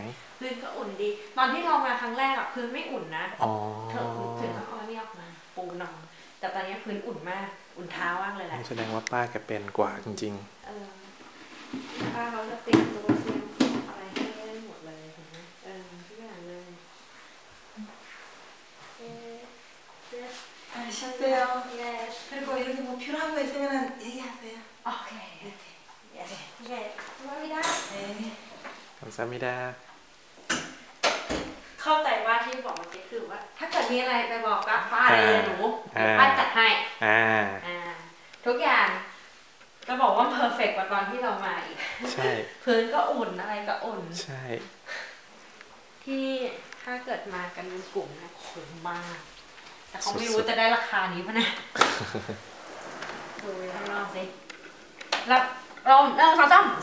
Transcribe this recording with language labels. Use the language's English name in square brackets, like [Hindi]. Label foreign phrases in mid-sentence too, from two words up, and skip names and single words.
[Thai] พื้นก็อุ่นดีตอนที่เรามาครั้งแรกพื้นไม่อุ่นนะเธอถึงต้องเอานี่ออกมาปูนอนแต่ตอนนี้พื้นอุ่นมากอุ่นเท้ามากเลยแหละ แสดงว่าป้าแกเป็นกว่าจริง ๆป้าเขาจะเตรียมตัวเตรียมอะไรให้ได้หมดเลยถูกไหมทุกอย่างเลย [Korean] 안녕하세요. 그리고 여기 뭐 필요한 거 있으면 얘기하세요. 오케이. 네. 감사합니다. 네. 감사합니다. [Thai] เข้าใจว่าที่บอกเมื่อกี้คือว่าถ้าเกิดมีอะไรไปบอกกับป้าเลยหนูป้าจัดให้ทุกอย่างจะบอกว่าเพอร์เฟกต์กว่าตอนที่เรามาอีก ใช่ พื้นก็อุ่นอะไรก็อุ่น ใช่ ที่ถ้าเกิดมากันเป็นกลุ่มนะคุ้มมากแต่เขาไม่รู้จะได้ราคานี้ป่ะนะดูข้างนอกสิรับลมสอง